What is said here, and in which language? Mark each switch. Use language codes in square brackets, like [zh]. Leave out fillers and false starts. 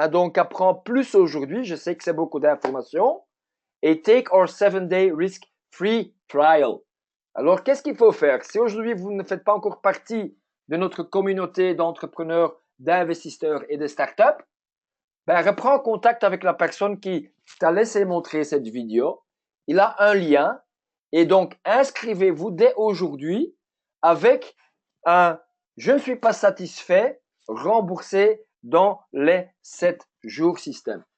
[fr] Donc, apprends plus aujourd'hui. Je sais que c'est beaucoup d'informations. [en] Et take our 7-day risk-free trial. [fr] Alors, qu'est-ce qu'il faut faire? Si aujourd'hui vous ne faites pas encore partie de notre communauté d'entrepreneurs, d'investisseurs et de startups, ben, reprends contact avec la personne qui t'a laissé montrer cette vidéo. Il a un lien. Et donc, inscrivez-vous dès aujourd'hui avec un « Je ne suis pas satisfait » remboursé dans les 7 jours système.